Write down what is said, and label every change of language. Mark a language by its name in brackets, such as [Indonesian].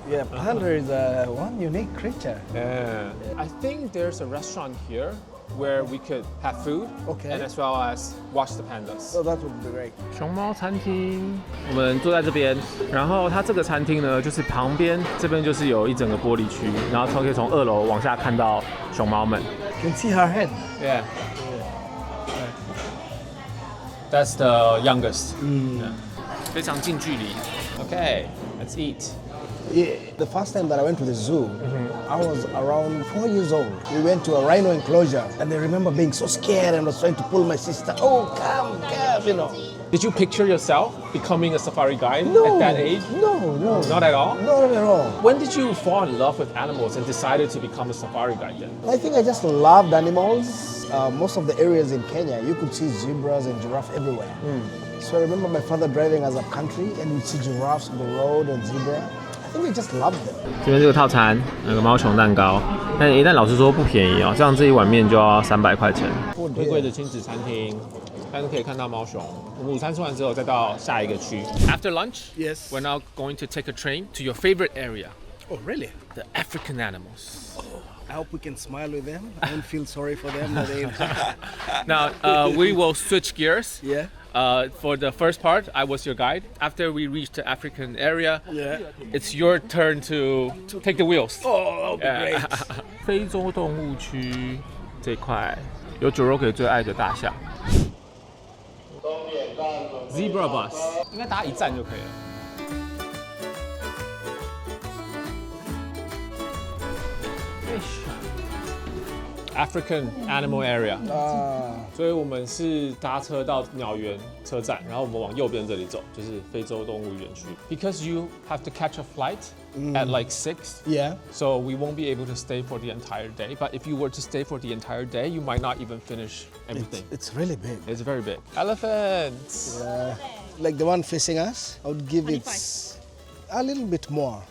[English] Yeah, panda is one unique creature. Yeah. I think there's a restaurant here where we could have food, and as well as watch the pandas. So that would be great. [Chinese] 熊猫餐厅，我们坐在这边，然后它这个餐厅呢，就是旁边这边就是有一整个玻璃区，然后可以从2楼往下看到熊猫们。 [English] You can see her head. Yeah. That's the youngest. Yeah. [Chinese] 非常近距离。 [English] Okay, let's eat. Yeah, the first time that I went to the zoo, I was around 4 years old. We went to a rhino enclosure, and I remember being so scared and was trying to pull my sister. Oh, come, Did you picture yourself becoming a safari guide No, at that age? No. Not at all? Not at all. When did you fall in love with animals and decided to become a safari guide then? I think I just loved animals. Most of the areas in Kenya, you could see zebras and giraffes everywhere. So I remember my father driving us up country, and we'd see giraffes on the road and zebra. I think we just loved them. [Chinese] 这边这个套餐有个猫熊蛋糕，但一旦老师说不便宜哦，这样这一碗面就要300块钱。贵贵的亲子餐厅，但是可以看到猫熊。我们午餐吃完之后，再到下一个区。 [English] After lunch, Yes. we're now going to take a train to your favorite area. Oh, really? The African animals. I hope we can smile with them. I don't feel sorry for them. Now, we will switch gears. Yeah. For the first part, I was your guide. After we reach the African area, Yeah. it's your turn to take the wheels. Oh, that'll be great. [Chinese] 非洲动物区这块有九roque最爱的大象。 Zebra bus 应该搭一站就可以了。 African Animal Area，所以我们是搭车到鸟园车站，然后我们往右边这里走，就是非洲动物园区。 [English] Because you have to catch a flight at like 6, Yeah. so we won't be able to stay for the entire day. But if you were to stay for the entire day, you might not even finish everything. It's really big. It's very big. Elephants. Like the one facing us, I would give it a little bit more.